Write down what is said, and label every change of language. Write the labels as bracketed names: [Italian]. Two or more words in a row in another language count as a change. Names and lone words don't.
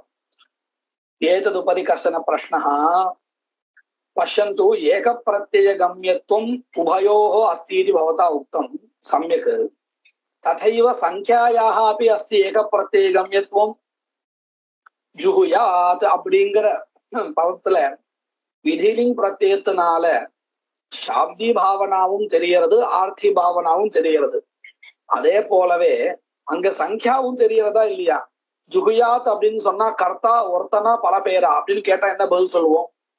[Sanskrit] एतदुपरि कश्चन प्रश्नः। पश्यन्तु, एक प्रत्ययगम्यत्वम् उभयोः अस्ति इति भवता उक्तं, सम्यक्। तथैव संख्यायाः अपि अस्ति एक प्रत्ययगम्यत्वम्। [Tamil] जुहुयात् அப்படிங்கிற பதத்துல விதிலிங் பிரத்யத்தினால சாப்தி பாவனாவும் தெரியறது, ஆர்த்தி பாவனாவும் தெரியறது. அதே போலவே அங்க சங்கியாவும் தெரியறதா இல்லையா? ஜுகுயாத் அப்படின்னு சொன்னா கர்த்தா ஒருத்தனா பல பேரா அப்படின்னு கேட்டா என்ன பதில் சொல்லுவோம்?